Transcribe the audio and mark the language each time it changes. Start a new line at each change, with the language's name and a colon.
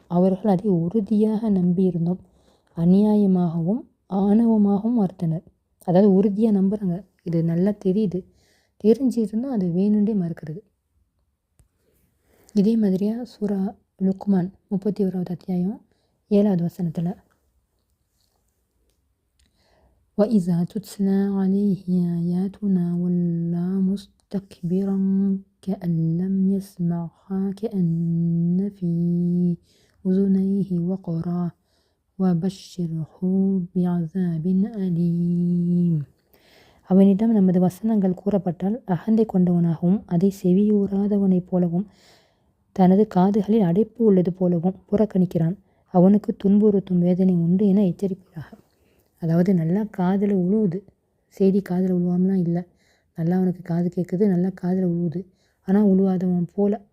Tamil: அவர்கள் அதை உறுதியாக நம்பியிருந்தோம் அநியாயமாகவும் ஆணவமாகவும் மறுத்தனர். அதாவது உறுதியாக நம்புகிறாங்க, இது நல்லா தெரியுது, தெரிஞ்சிருந்தும் அது வேணுண்டே மறுக்கிறது. இதே மாதிரியாக சூரா லுக்மான் 31வது அத்தியாயம் 7வது வசனத்தில்
Arabic: وَإِذَا تُتْلَى عَلَيْهِ آيَاتُنَا وَلَّى مُسْتَكْبِرًا كَأَن لَّمْ يَسْمَعْهَا كَأَنَّ فِي أُذُنَيْهِ وَقْرًا وَبَشِّرْهُ بِعَذَابٍ أَلِيمٍ.
Tamil: அவனிடம் நமது வசனங்கள் கூறப்பட்டால் அகந்தை கொண்டவனாகவும் அதை செவியூறாதவனைப் போலவும் தனது காதுகளில் அடைப்பு உள்ளது போலவும் புறக்கணிக்கிறான். அவனுக்கு துன்புறுத்தும் வேதனை உண்டு என எச்சரிப்பீராக. அதாவது நல்லா காதில் உழுவுது, செய்தி காதில் உழுவாமலாம் இல்லை, நல்லா அவனுக்கு காது கேட்குது, நல்லா காதில் உழுவுது, ஆனால் உழுவாதவன் போல.